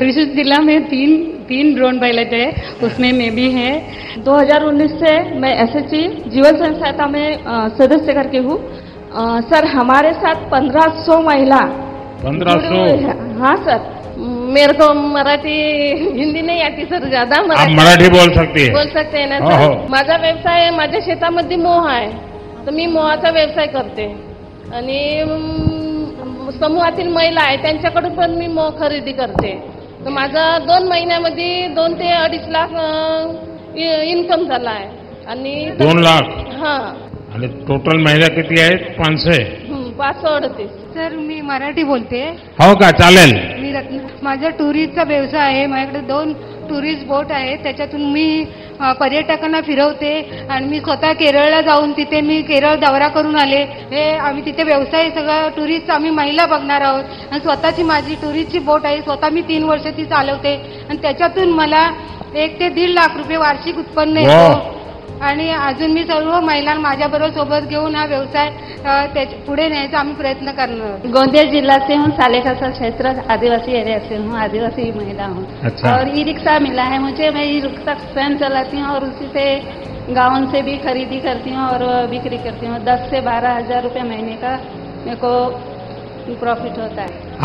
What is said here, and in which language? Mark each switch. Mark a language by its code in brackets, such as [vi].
[hi] ऋषि जिला में तीन ड्रोन पायलट है, उसमें मैं भी है। 2019 से मैं SSG जीवन सहायता में सदस्य करके हूँ। सर हमारे साथ 1,500 महिला। 1,500? हाँ सर। मेरे को मराठी हिंदी नहीं आती सर ज्यादा। आप मराठी बोल सकती है? बोल सकते हैं ना सर। [mr] माझा व्यवसाय, माझ्या शेतामध्ये मोह आहे, तर मी मोहाचा व्यवसाय करते, आणि समूहातील महिला आहे त्यांच्याकडून पण मी मोह खरेदी करते। तर माझा 2 महिन्यामध्ये 2 ते 2.5 लाख इन्कम झाला आहे। आणि 2 लाख? [hi] हाँ। [mr] आणि टोटल महिला किती आहेत? 500? 538। सर मी मराठी बोलते। हो का? चालेल। मी माझा टुरिस्टचा व्यवसाय आहे। माझ्याकडे 2 टुरिस्ट बोट आहे, त्याच्यातून मी पर्यटकांना फिरवते, आणि मी स्वतः केरळला जाऊन तिथे मी केरळ दौरा करून आले। हे आम्ही तिथे व्यवसाय सगळं टुरिस्ट आम्ही महिला बघणार आहोत, आणि स्वतःची माझी टुरिस्टची बोट आहे, स्वतः मी 3 वर्ष ती चालवते, आणि त्याच्यातून मला 1 ते 1.5 लाख रुपये वार्षिक उत्पन्न येतो। आणि अजून मी सर्व महिलांना माझ्याबरोबर सोबत घेऊन हा व्यवसाय पुढे न्यायचा आम्ही प्रयत्न करणार। [hi] गोंदिया जिला से हूँ, सालेखासा क्षेत्र आदिवासी एरिया से हूँ, आदिवासी महिला हूँ। अच्छा। और ई रिक्शा मिला है मुझे, मैं ई रिक्शा स्वयं चलाती हूँ, और उसी से गाँव से भी खरीदी करती हूँ और बिक्री करती हूँ। 10 से 12 हजार रुपये महीने का मेरे को प्रॉफिट होता है।